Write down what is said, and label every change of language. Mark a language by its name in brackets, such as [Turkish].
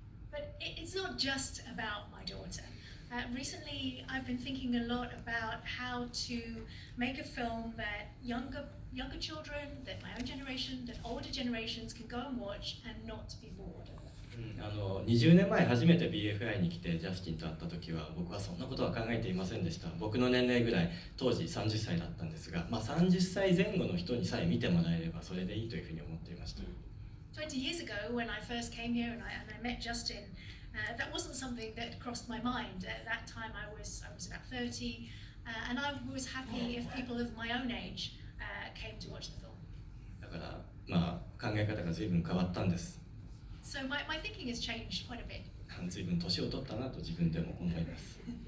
[English] But it's not just about my daughter. Recently, I've been thinking a lot about how to make a film that younger children, that my own generation, that older generations can go and watch and not be bored. [Japanese] 20年前初めて BFI に来てジャスティンと会った時は僕はそんなことは考えていませんでした。僕の年齢ぐらい、当時30歳だったんですが、30歳前後の人にさえ見てもらえればそれでいいというふうに思っていました。 [English] 20 years ago, when I first came here and I met Justin, that wasn't something that crossed my mind. At that time, I was about 30, and I was happy if people of my own age came to watch the film. [Japanese] だから考え方が随分変わったんです。 [English] So my thinking has changed quite a bit. [Japanese] 随分年を取ったなと自分でも思います。